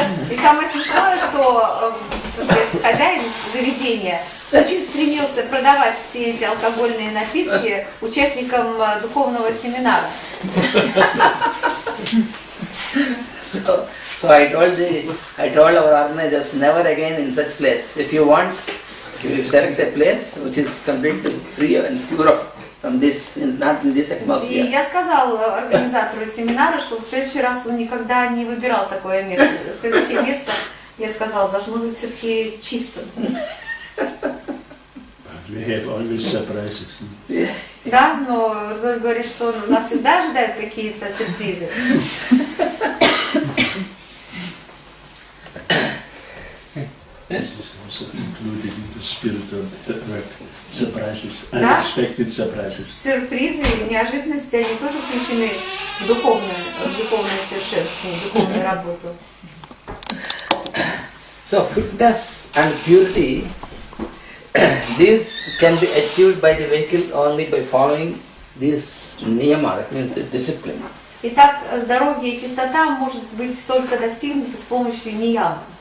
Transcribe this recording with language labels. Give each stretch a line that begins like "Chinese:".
Russian: И самое смешное, что, так сказать, хозяин заведения очень стремился продавать все эти алкогольные напитки участникам духовного семинара.
English: So I told our organizers, never again in such place. If you want, you select a place which is completely free and pure from this, not in this atmosphere.
Russian: И я сказал организатору семинара, что в следующий раз он никогда не выбирал такое место. Следующее место, я сказал, должно быть все-таки чистым.
English: We have always surprises.
Russian: Да, но Рудольф говорит, что нас всегда ожидают какие-то сюрпризы.
English: This is also included in the spirit of the work. Surprises, unexpected surprises.
Russian: Сюрпризы и неожиданности, они тоже включены в духовное совершенствование, в духовную работу.
English: So fitness and purity, this can be achieved by the vehicle only by following this niyama, that means the discipline.
Russian: Итак, здоровье и чистота может быть только достигнуто с помощью ниямы.